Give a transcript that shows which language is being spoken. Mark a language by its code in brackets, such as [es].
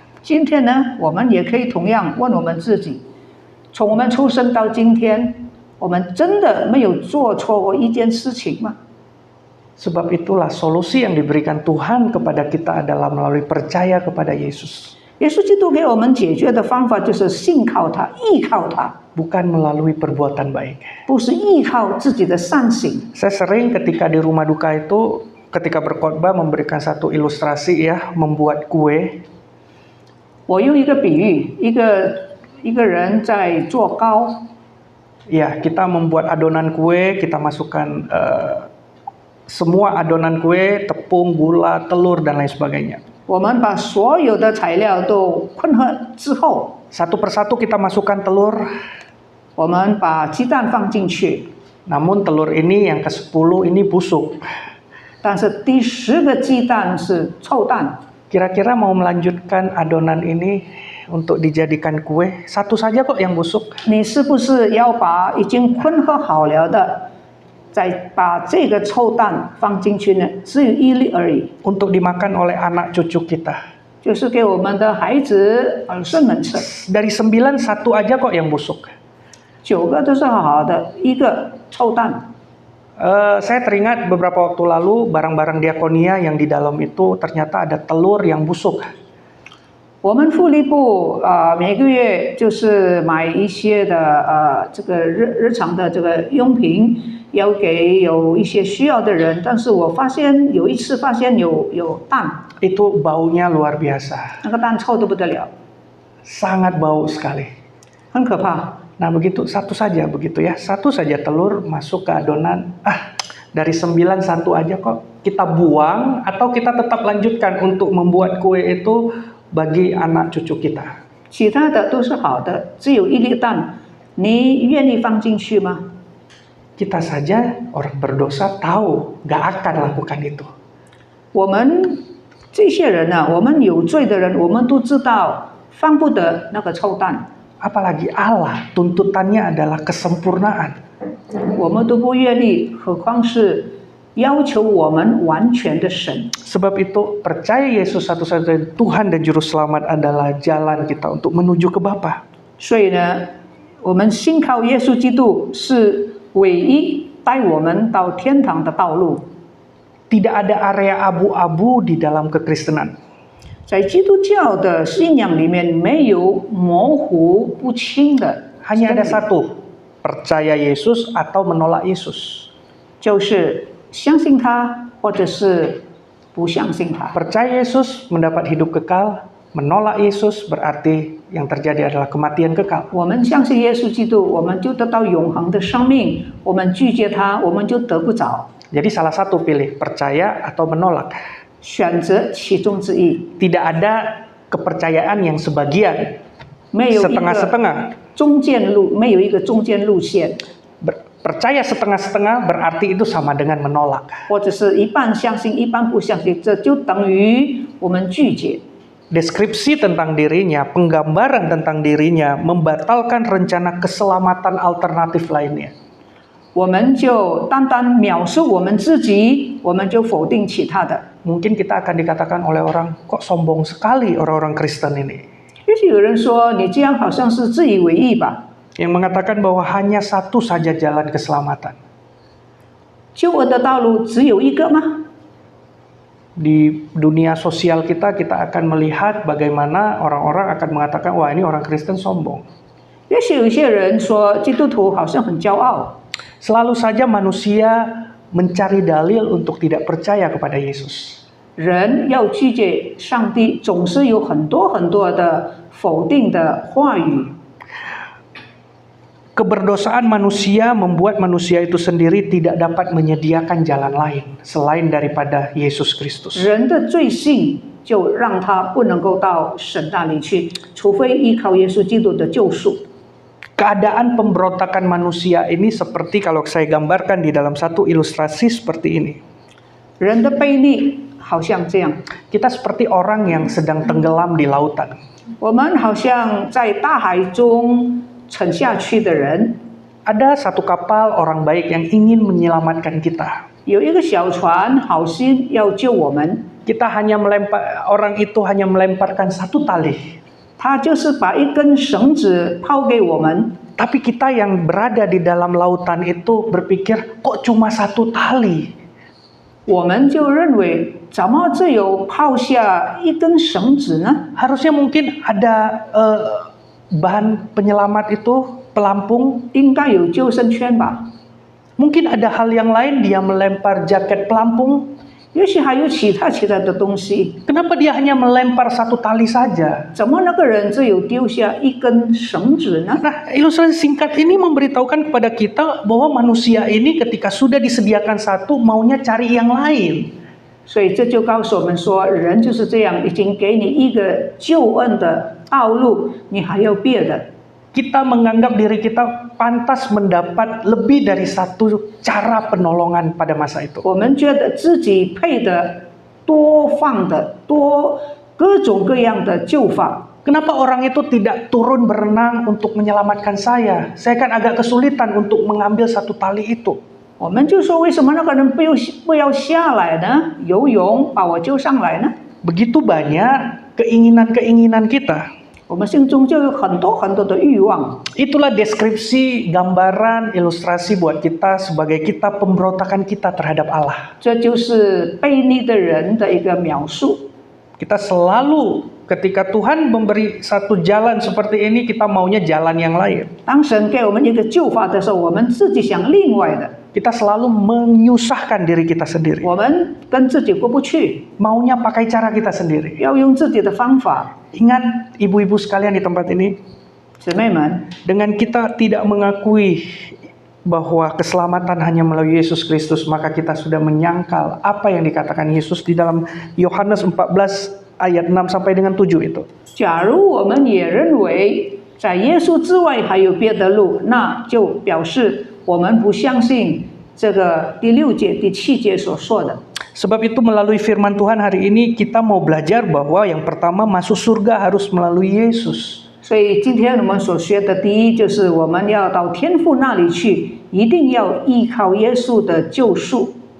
[zh] 今天呢，我们也可以同样问我们自己：从我们出生到今天，我们真的没有做错过一件事情吗？ [id] Sebab itulah solusi yang diberikan Tuhan kepada kita adalah melalui percaya kepada Yesus. [zh] 耶稣基督给我们解决的方法就是信靠他、依靠他， [id] Bukan melalui perbuatan baik. [zh] 不是依靠自己的善行。 [id] Saya sering ketika di rumah duka itu, ketika berkhotbah memberikan satu ilustrasi ya, membuat kue. [zh] 我用一个比喻，一个人在做糕， [id] Ya, kita membuat adonan kue, kita masukkan semua adonan kue, tepung, gula, telur dan lain sebagainya. [zh] 我们把所有的材料都混合之后， [id] Satu persatu kita masukkan telur. [zh] 我们把鸡蛋放进去， [id] Namun telur ini yang ke-10 ini busuk. [zh] 但是第10个鸡蛋是臭蛋。 [id] Kira-kira mau melanjutkan adonan ini untuk dijadikan kue, satu saja kok yang busuk. [zh] 你是不是要把已经混合好了的，再把这个臭蛋放进去呢？只有一粒而已， [id] Untuk dimakan oleh anak cucu kita. [zh] 就是给我们的孩子儿孙们吃。 [id] Dari 9, 1 aja kok yang busuk. [zh] 9个都是好好的，一个臭蛋。 [id] Saya teringat beberapa waktu lalu barang-barang diakonia yang di dalam itu ternyata ada telur yang busuk. [zh] 我们福利部每个月就是买一些的这个日常的这个用品，要给有一些需要的人。但是我发现有一次发现有蛋， [id] Itu baunya luar biasa. [zh] 那个蛋臭得不得了， [id] Sangat bau sekali. [zh] 很可怕。 [id] Nah begitu, satu saja begitu ya. Satu saja telur masuk ke adonan. Dari 9, 1 aja kok. Kita buang atau kita tetap lanjutkan untuk membuat kue itu bagi anak cucu kita. [zh] 其他的都是好的，只有一粒蛋，你愿意放进去吗？ [id] Kita saja orang berdosa tahu gak akan lakukan itu. [zh] 我们这些人呢，我们有罪的人，我们都知道放不得那个臭蛋。 [id] Apalagi Allah, tuntutannya adalah kesempurnaan. [zh] 我们都不愿意，何况是要求我们完全的神。 [id] Sebab itu percaya Yesus satu-satunya Tuhan dan Juru Selamat adalah jalan kita untuk menuju ke Bapa. [zh] 所以呢，我们信靠耶稣基督是唯一带我们到天堂的道路。 [id] tidak ada area abu-abu di dalam kekristenan. [zh] 在基督教的信仰里面，没有模糊不清的， [id] Hanya ada satu, percaya Yesus atau menolak Yesus. [zh] 就是相信他，或者是不相信他。 [id] Percaya Yesus mendapat hidup kekal, menolak Yesus berarti yang terjadi adalah kematian kekal. [zh] 我们相信耶稣基督，我们就得到永恒的生命；我们拒绝他，我们就得不着。 [id] Jadi salah satu pilih, percaya atau menolak. [zh] 选择其中之一， [id] Tidak ada kepercayaan yang sebagian, [zh] 没有一个 [id] setengah-setengah. [zh] 中间路，没有一个中间路线， [id] Percaya setengah-setengah berarti itu sama dengan menolak. [zh] 或者是一半相信，一半不相信，这就等于我们拒绝。 [id] Deskripsi tentang dirinya, penggambaran tentang dirinya membatalkan rencana keselamatan alternatif lainnya. [zh] 我们就单单描述我们自己，我们就否定其他的。 [id] Mungkin kita akan dikatakan oleh orang, kok sombong sekali orang-orang Kristen ini. [zh] 也许有人说你这样好像是自以为意吧？ [id] Yang mengatakan bahwa hanya satu saja jalan keselamatan. [zh] 救恩的道路只有一个吗？ [id] Di dunia sosial kita akan melihat bagaimana orang-orang akan mengatakan, wah ini orang Kristen sombong. [zh] 也许有些人说基督徒好像很骄傲。 [id] Selalu saja manusia mencari dalil untuk tidak percaya kepada Yesus. [zh] 人要拒绝上帝，总是有很多很多的否定的话语。 [id] Keberdosaan manusia membuat manusia itu sendiri tidak dapat menyediakan jalan lain selain daripada Yesus Kristus. [zh] 人的罪性就让他不能够到神那里去，除非依靠耶稣基督的救赎。 [id] Keadaan pemberontakan manusia ini seperti kalau saya gambarkan di dalam satu ilustrasi seperti ini. [zh] 人的悖逆好像这样， [id] Kita seperti orang yang sedang tenggelam di lautan. [zh] 我们好像在大海中沉下去的人， [id] Ada satu kapal orang baik yang ingin menyelamatkan kita. [zh] 有一个小船好心要救我们， [id] Orang itu hanya melemparkan satu tali. [zh] 他就是把一根绳子抛给我们， [id] Tapi kita yang berada di dalam lautan itu berpikir, kok cuma satu tali? [zh] 我们就认为怎么只有抛下一根绳子呢？ [id] Harusnya mungkin ada bahan penyelamat itu, pelampung. [zh] 应该有救生圈吧？ [id] Mungkin ada hal yang lain, dia melempar jaket pelampung. [zh] 也许还有其他的东西。 [id] Kenapa dia hanya melempar satu tali saja? [zh] 怎么那个人只有丢下一根绳子呢？ [id] Nah, ilustrasi singkat ini memberitahukan kepada kita bahwa manusia ini ketika sudah disediakan satu, maunya cari yang lain. [zh] 所以这就告诉我们说，人就是这样，已经给你一个救恩的道路，你还要别的。 [id] Kita menganggap diri kita pantas mendapat lebih dari satu cara penolongan pada masa itu. [zh] 我们觉得自己配的多放的多各种各样的救法。 [id] Kenapa orang itu tidak turun berenang untuk menyelamatkan saya? Saya kan agak kesulitan untuk mengambil satu tali itu. [zh] 我们就说，为什么那个人不要下来呢？游泳把我救上来呢？ [id] Begitu banyak keinginan-keinginan kita. [zh] 我们心中就有很多很多的欲望。 [id] Itulah deskripsi, gambaran, ilustrasi buat kita sebagai kita pemberontakan kita terhadap Allah. [zh] 这就是悖逆的人的一个描述。 [id] Kita selalu ketika Tuhan memberi satu jalan seperti ini, kita maunya jalan yang lain. [zh] 当神给我们一个救法的时候，我们自己想另外的， [id] Kita selalu menyusahkan diri kita sendiri. [zh] 我们跟自己过不去， [id] Maunya pakai cara kita sendiri. [zh] 要用自己的方法。 [id] Ingat ibu-ibu sekalian di tempat ini, [zh] 姊妹们， [id] dengan kita tidak mengakui bahwa keselamatan hanya melalui Yesus Kristus, maka kita sudah menyangkal apa yang dikatakan Yesus di dalam Yohanes 14 ayat 6 sampai dengan 7 itu. [zh] 假如我们也认为在耶稣之外还有别的路，那就表示我们不相信这个第6节、第7节所说的。 [id] Sebab itu melalui firman Tuhan hari ini kita mau belajar bahwa yang pertama masuk surga harus melalui Yesus. [zh] 所以今天我们所学的第一就是我们要到天父那里去，一定要依靠耶稣的救赎。